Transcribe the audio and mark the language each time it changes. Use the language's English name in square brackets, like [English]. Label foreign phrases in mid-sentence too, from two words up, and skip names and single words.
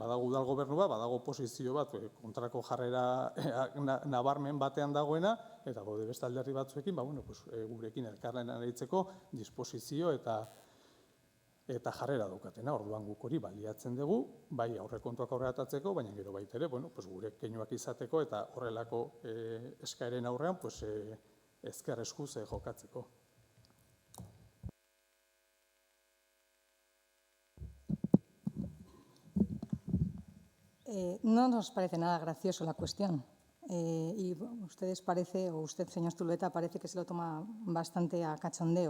[Basque] Badago udal gobernu bat, badago oposizio bat, kontrako jarrera nabarmen batean dagoena, eta gaude beste alderdi batzuekin, gurekin elkarlanean aritzeko disposizio eta jarrera daukatena. Orduan guk hori baliatzen dugu, bai aurrekontuak aurreratatzeko, baina gero baita ere, gure keinuak izateko eta horrelako eskaeren aurrean ezker eskuz jokatzeko. [Spanish] No nos parece nada gracioso la cuestión. Y ustedes parece, o usted, señor Zulueta, parece que se lo toma bastante a cachondeo.